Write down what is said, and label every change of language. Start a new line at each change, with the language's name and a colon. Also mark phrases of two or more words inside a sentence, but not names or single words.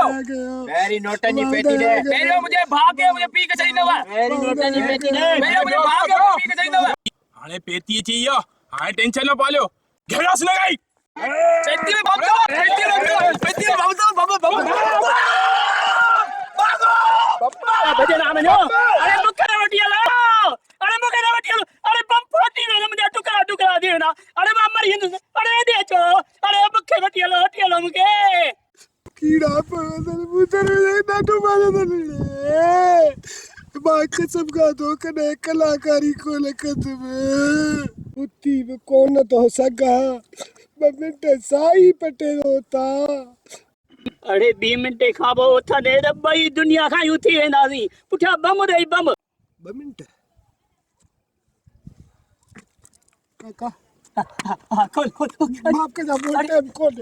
Sindhi: मेरी नोटन जी पेटी दे पहिरियों मुझे भागे मुझे पी के छॾींदव मेरी नोटन जी पेटी दे पहिरियों मुझे भागे और पी के छॾींदव हाणे पेटी अची वियो हाणे टेंशन न पालियो घेरास लॻाई पेटी में बम दो पेटी में बम दो बम भजन आ वञो अरे मूंखे न वठी हलो अरे बम फटी वियो मुंहिंजा टुकड़ा टुकड़ा थी वेंदा अरे मां मरी वेंदुसि अरे हेॾे अचो अरे मूंखे वठी हलो मूंखे कीड़ा पवंदड़ मुंहिंजो ॾाढो मारंदड़ मां कसम खाधो कॾहिं कलाकारी कोन कंदुमि उथी बि कोन थो सघां 2 मिंट साई पटे रोता अरे 2 मिंटे खां पोइ उथंदे त ॿई दुनिया खां ई उथी वेंदासीं पुठियां बम ॾेई बम 2 मिंट काका खोल माफ कजो टाइम कोन्हे